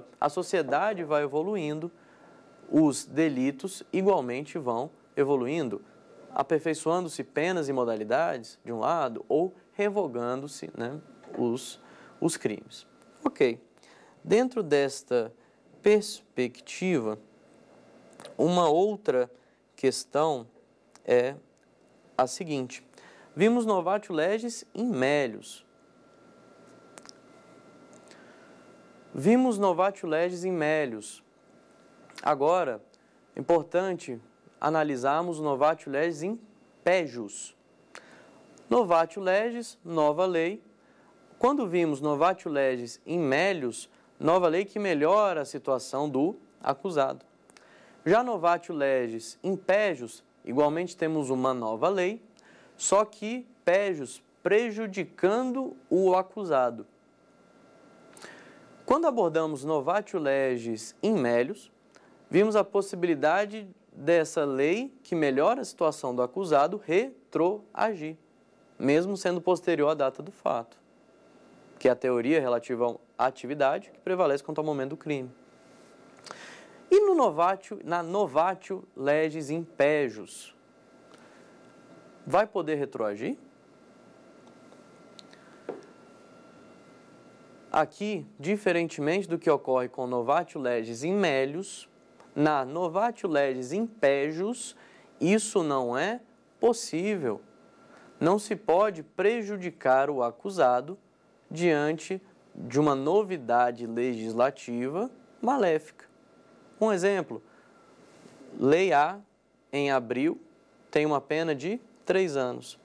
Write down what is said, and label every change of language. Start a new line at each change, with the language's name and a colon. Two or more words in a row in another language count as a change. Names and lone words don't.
Portuguese: A sociedade vai evoluindo, os delitos igualmente vão evoluindo, aperfeiçoando-se penas e modalidades, de um lado, ou revogando-se, né, os crimes. Ok. Dentro desta perspectiva, uma outra questão é a seguinte.
Latin: Vimos novatio legis in melius. Vimos novatio legis in melius.
Portuguese: Agora, é importante analisarmos
Latin: novatio legis in pejus. Novatio legis,
Portuguese: nova lei. Quando vimos
Latin: novatio legis in melius,
Portuguese: nova lei que melhora a situação do acusado.
Latin: Já novatio legis in pejus,
Portuguese: igualmente temos uma nova lei, só que pejus prejudicando o acusado. Quando abordamos
Latin: novatio legis in melius,
Portuguese: vimos a possibilidade dessa lei que melhora a situação do acusado retroagir, mesmo sendo posterior à data do fato, que é a teoria relativa à atividade que prevalece quanto ao momento do crime. E na
Latin: novatio legis in pejus,
Portuguese: vai poder retroagir? Aqui, diferentemente do que ocorre com
Latin: novatio legis in melius,
Portuguese: na
Latin: novatio legis in pejus,
Portuguese: isso não é possível. Não se pode prejudicar o acusado diante de uma novidade legislativa maléfica. Um exemplo, Lei A, em abril, tem uma pena de 3 anos.